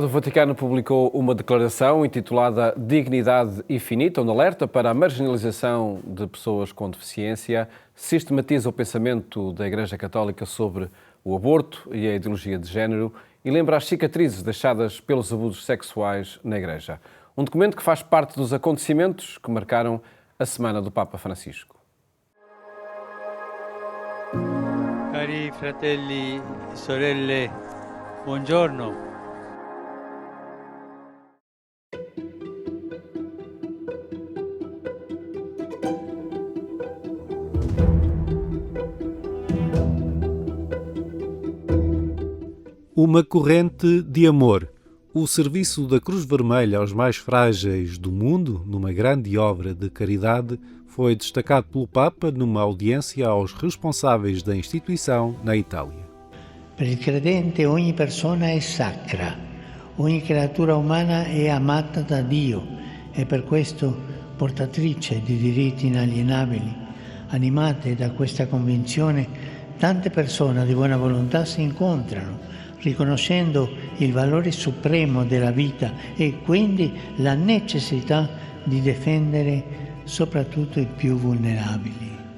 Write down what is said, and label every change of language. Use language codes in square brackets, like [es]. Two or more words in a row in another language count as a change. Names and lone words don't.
[pt] O Vaticano publicou uma declaração intitulada Dignidade Infinita, onde alerta para a marginalização de pessoas com deficiência, sistematiza o pensamento da Igreja Católica sobre o aborto e a ideologia de género e lembra as cicatrizes deixadas pelos abusos sexuais na Igreja. Um documento que faz parte dos acontecimentos que marcaram a Semana do Papa Francisco. [it] Cari fratelli e sorelle, buongiorno. [pt] Uma corrente de amor. O serviço da Cruz Vermelha aos mais frágeis do mundo, numa grande obra de caridade, foi destacado pelo Papa numa audiência aos responsáveis da instituição na Itália. [it] Per il credente ogni persona è sacra, ogni creatura umana è amata da Dio e per questo portatrice di diritti inalienabili. Animate da questa convinzione, tante persone di buona volontà si incontrano, riconoscendo il valore supremo della vita e quindi la necessità di difendere soprattutto i più vulnerabili.